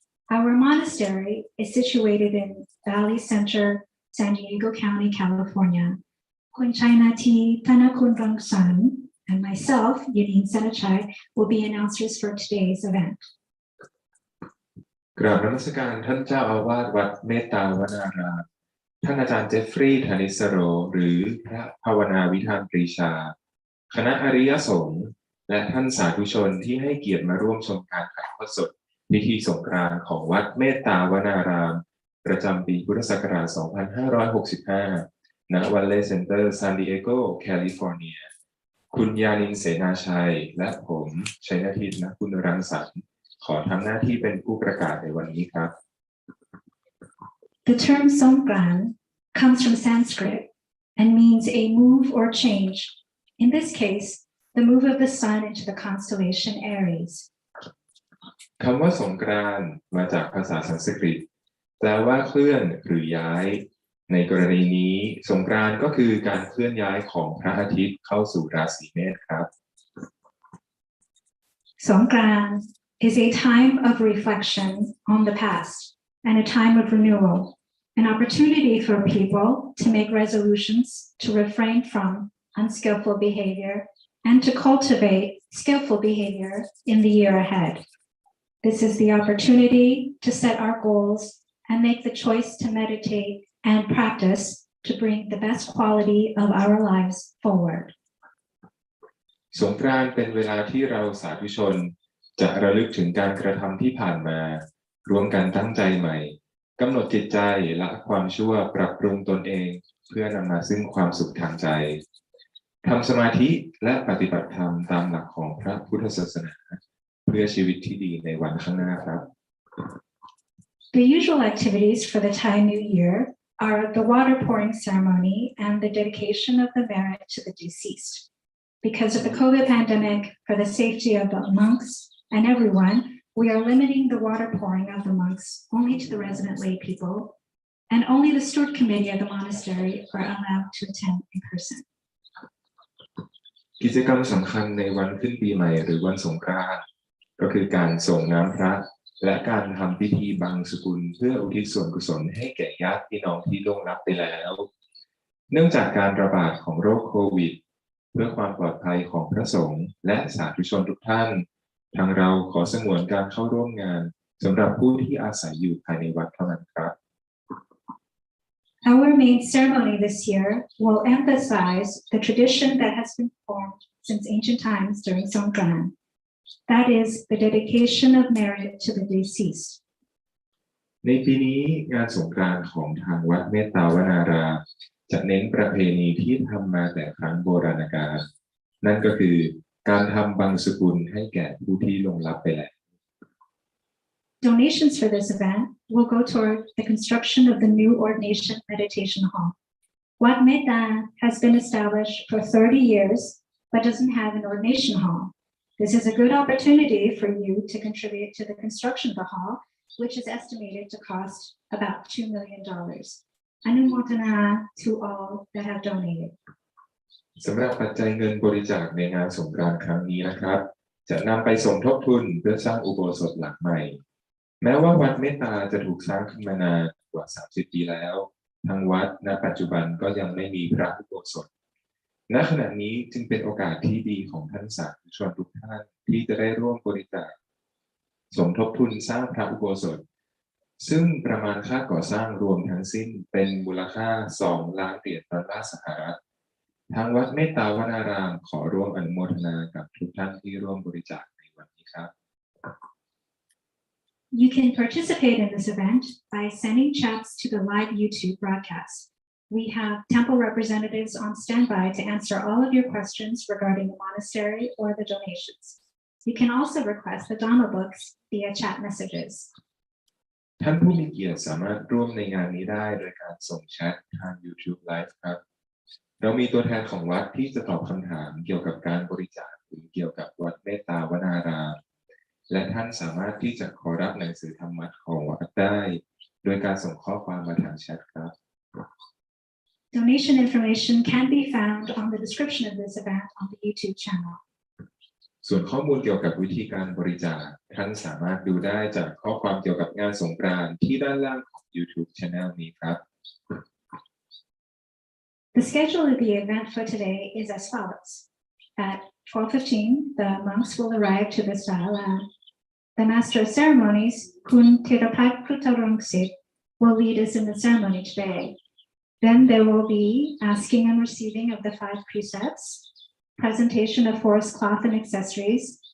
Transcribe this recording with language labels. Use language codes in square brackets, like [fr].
[en] Our monastery is situated in Valley Center, San Diego County, California. Kun Chainati Thanakun Rangsan and myself, Yanin Sanachai, will be announcers for today's event. [th] กราบนมัสการท่านเจ้าอาวาสวัดเมตตาวนารามท่านอาจารย์เจฟฟรีย์ ธนิสโรหรือพระภาวนาวิธานปรีชาคณะอริยสงฆ์และท่านสาธุชนที่ให้เกียรติมาร่วมชมการถ่ายทอดสดพิธีสงกรานต์ของวัดเมตตาวนารามประจำปีพุทธศักราช 2565 ณ วัลเลย์เซ็นเตอร์ ซานดิเอโก แคลิฟอร์เนียคุณยานินเสนาชัยและผมชัยนาทิตณคุณรังสรรค์ขอทำหน้าที่เป็นผู้ประกาศในวันนี้ครับ [en] The term Songkran comes from Sanskrit and means a move or change. In this case, the move of the sun into the constellation Aries. [th] คำว่าสงกรานต์มาจากภาษาสันสกฤตแปลว่าเคลื่อนหรือย้ายในกรณีนี้สงกรานต์ก็คือการเคลื่อนย้ายของพระอาทิตย์เข้าสู่ราศีเมษครับ [en] Songkran is a time of reflection on the past and a time of renewal, an opportunity for people to make resolutions to refrain from unskillful behavior and to cultivate skillful behavior in the year ahead. This is the opportunity to set our goals and make the choice to meditate and practice to bring the best quality of our lives forward. [th] สงกรานต์เป็นเวลาที่เราสาธุชนจะระลึกถึงการกระทำที่ผ่านมารวมกันตั้งใจใหม่กำหนดจิตใจละความชั่วปรับปรุงตนเองเพื่อนำมาซึ่งความสุขทางใจทำสมาธิและปฏิบัติธรรมตามหลักของพระพุทธศาสนาเพื่อชีวิตที่ดีในวันข้างหน้าครับ [en] The usual activities for the Thai New Year are the water pouring ceremony and the dedication of the merit to the deceased. Because of the COVID pandemic, for the safety of the monks and everyone, we are limiting the water pouring of the monks only to the resident lay people, and only the steward committee of the monastery are allowed to attend in person. [th] กิจกรรมสำคัญในวันขึ้นปีใหม่หรือวันสงกรานต์ก็คือการส่งน้ำพระและการทำพิธีบังสุกุลเพื่ออุทิศส่วนกุศลให้แก่ญาติพี่น้องที่ล่วงลับไปแล้วเนื่องจากการระบาดของโรคโควิดเพื่อความปลอดภัยของพระสงฆ์และสาธุชนทุกท่านทางเราขอสงวนการเข้าร่วมงานสำหรับผู้ที่อาศัยอยู่ภายในวัดเท่านั้นครับ [en] Our main ceremony this year will emphasize the tradition that has been formed since ancient times during Songkran. That is the dedication of merit to the deceased. [th] ในปีนี้งานสงกรานต์ของทางวัดเมตตาวนารามจะเน้นประเพณีที่ทำมาแต่ครั้งโบราณกาลนั่นก็คือการทำบังสุกุลให้แก่ผู้ที่ล่วงลับไปแล้ว [en] Donations for this event will go toward the construction of the new ordination meditation hall. Wat Mettā has been established for 30 years but doesn't have an ordination hall. This is a good opportunity for you to contribute to the construction of the hall, which is estimated to cost about $2 million. Anumotana to all that have donated. [th] สำหรับปัจจัยเงินบริจาคในงานสงกรานต์ครั้งนี้นะครับจะนำไปสมทบทุนเพื่อสร้างอุโบสถหลังใหม่แม้ว่าวัดเมตตาจะถูกสร้างขึ้นมานานกว่า30 ปีแล้วทางวัดณปัจจุบันก็ยังไม่มีพระอุโบสถณขณะนี้จึงเป็นโอกาสที่ดีของท่านสาธุชนทุกท่านที่จะได้ร่วมบริจาค สมทบทุนสร้างพระอุโบสถซึ่งประมาณค่าก่อสร้างรวมทั้งสิ้นเป็นมูลค่า$2 ล้านดอลลาร์สหรัฐทางวัดเมตตาวนารามขอร่วมอนุโมทนากับทุกท่านที่ร่วมบริจาคในวันนี้ครับ [en] You can participate in this event by sending chats to the live YouTube broadcast. We have temple representatives on standby to answer all of your questions regarding the monastery or the donations. You can also request the Dhamma books via chat messages. [th] ท่านผู้มีเกียรติสามารถร่วมในงานนี้ได้โดยการส่งแชททาง YouTube Live ครับเรามีตัวแทนของวัดที่จะตอบคำถามเกี่ยวกับการบริจาคหรือเกี่ยวกับวัดเมตตาวนารามและท่านสามารถที่จะขอรับหนังสือธรรมะของวัดได้โดยการส่งข้อความมาทางแชทครับ [en] Donation information can be found on the description of this event on the YouTube channel. [th] ส่วนข้อมูลเกี่ยวกับวิธีการบริจาคท่านสามารถดูได้จากข้อความเกี่ยวกับงานสงกรานต์ที่ด้านล่างของ YouTube Channel นี้ครับ [en] The schedule of the event for today is as follows. At 12:15, the monks will arrive to the sala. The Master of Ceremonies, Kun Therapat Krutarongsit, will lead us in the ceremony today. Then there will be asking and receiving of the 5 precepts, presentation of forest cloth and accessories.